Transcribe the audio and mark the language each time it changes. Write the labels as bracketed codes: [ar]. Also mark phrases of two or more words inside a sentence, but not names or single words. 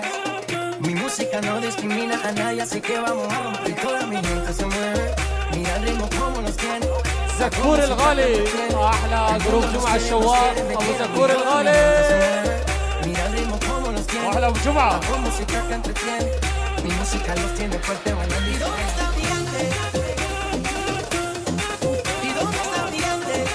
[es] Mi música no discrimina a nadie, así que vamos a romper. Toda mi gente se mueve. Mira el ritmo como nos tiene. [ar] زكور الغالي احلى جروب جمعه الشواق ابو زكور الغالي [es] Mira el ritmo como nos tiene. [ar] واحلى ابو جمعه [es] Con música que entretiene. Mi música los tiene fuerte bailando. ¿Y dónde está mi gigante? ¿Y dónde está mi gigante?